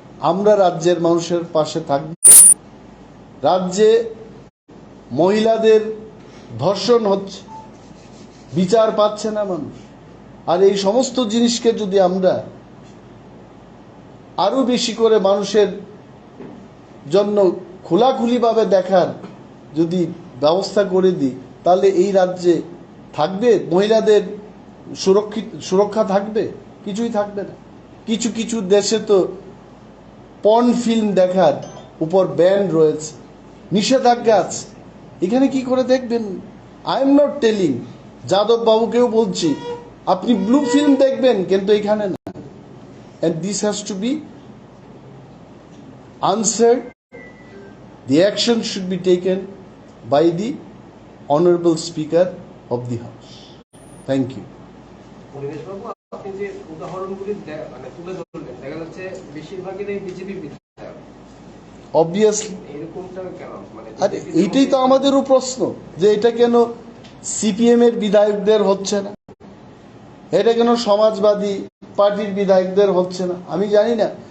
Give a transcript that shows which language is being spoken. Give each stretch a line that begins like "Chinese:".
Bangla: আমরা রাজ্যের মানুষের পাশে থাকব। রাজ্যে মহিলাদের ধর্ষণ হচ্ছে, বিচার পাচ্ছে না মানুষ, আর এই সমস্ত জিনিসকে যদি আমরা আরো বেশি করে মানুষের জন্য খোলাখুলিভাবে দেখার যদি ব্যবস্থা করে দিই, তাহলে এই রাজ্যে থাকবে মহিলাদের সুরক্ষা থাকবে? কিছুই থাকবে না। কিছু কিছু দেশে তো পর্ন ফিল্ম দেখার উপর ব্যান রয়েছে, নিষেধাজ্ঞা আছে। এখানে কি করে দেখবেন?
English: I am not telling,
Bangla: Yadav বাবুকেও বলছি আপনি ব্লু ফিল্ম দেখবেন, কিন্তু এখানে না।
English: and this has to be answered. The action should be taken by the honorable speaker of the house. Thank you.
Bangla: Animesh বাবু, আপনি যে উদাহরণগুলি মানে তুলে ধরলেন, দেখা যাচ্ছে বেশিরভাগই বিজেপি বিধায়ক।
English: Obviously
Bangla: এরকমটা কেন? মানে আর এইটাই তো আমাদেরও প্রশ্ন যে এটা কেন সিপিএম এর বিধায়কদের হচ্ছে না, এটা কেন সমাজবাদী পার্টির বিধায়কদের হচ্ছে না? আমি জানি না।